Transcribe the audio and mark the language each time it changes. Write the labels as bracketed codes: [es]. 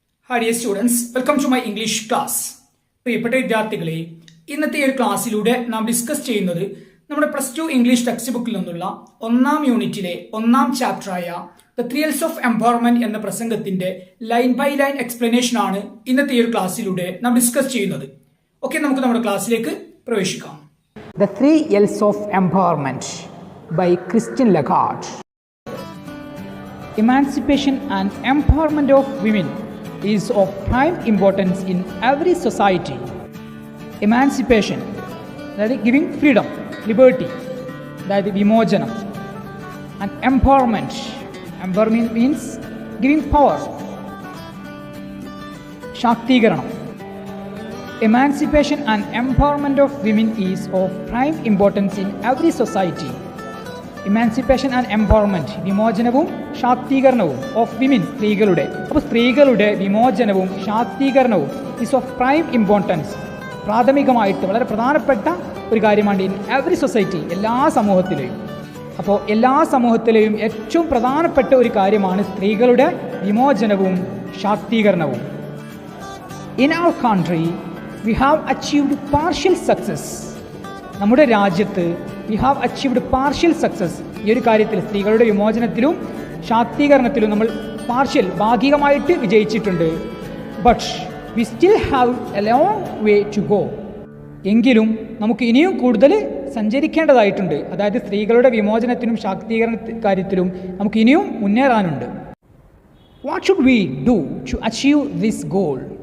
[en] Hi dear students, welcome to my English class. [ml] പ്രിയപ്പെട്ട വിദ്യാർത്ഥികളെ, ഇന്നത്തെ ഒരു ക്ലാസ്സിലൂടെ നാം ഡിസ്കസ് ചെയ്യുന്നത് നമ്മുടെ +2 ഇംഗ്ലീഷ് ടെക്സ്റ്റ് ബുക്കിൽ നിന്നുള്ള 1ാം യൂണിറ്റിലെ 1ാം ചാപ്റ്ററായ the three else of empowerment എന്ന പ്രസംഗത്തിന്റെ ലൈൻ ബൈ ലൈൻ എക്സ്പ്ലനേഷൻ ആണ് ഇന്നത്തെ ഒരു ക്ലാസ്സിലൂടെ നാം ഡിസ്കസ് ചെയ്യുന്നത്. ഓക്കെ, നമുക്ക് നമ്മുടെ ക്ലാസ്സിലേക്ക് പ്രവേശിക്കാം. [en] The Three L's of Empowerment by Christine Lagarde. Emancipation and empowerment of women is of prime importance in every society. Emancipation, that is giving freedom, liberty, that is vimojanam. And empowerment means giving power, shaktigaranam. Emancipation and empowerment of women is of prime importance in every society. Emancipation and empowerment, [ml] വിമോചനവും ശാക്തീകരണവും [en] of women, [ml] സ്ത്രീകളുടെ. അപ്പോൾ സ്ത്രീകളുടെ വിമോചനവും ശാക്തീകരണവും [en] is of prime importance, [ml] പ്രാഥമികമായിട്ട് വളരെ പ്രധാനപ്പെട്ട ഒരു കാര്യമാണ് [en] in every society, [ml] എല്ലാ സമൂഹത്തിലെയും. അപ്പോൾ എല്ലാ സമൂഹത്തിലെയും ഏറ്റവും പ്രധാനപ്പെട്ട ഒരു കാര്യമാണ് സ്ത്രീകളുടെ വിമോചനവും ശാക്തീകരണവും. [en] In our country we have achieved partial success. [ml] നമ്മുടെ രാജ്യത്ത് [en] we have achieved partial success. [ml] ഈ ഒരു കാര്യത്തിൽ സ്ത്രീകളുടെ വിമോചനത്തിലും ശാക്തീകരണത്തിലും നമ്മൾ ഭാഗികമായിട്ട് വിജയിച്ചിട്ടുണ്ട്. [en] But we still have a long way to go. [ml] എങ്കിലും നമുക്ക് ഇനിയും കൂടുതൽ സഞ്ചരിക്കേണ്ടതായിട്ടുണ്ട്. അതായത് സ്ത്രീകളുടെ വിമോചനത്തിനും ശാക്തീകരണ കാര്യത്തിലും നമുക്ക് ഇനിയും മുന്നേറാനുണ്ട്. [en] What should we do to achieve this goal?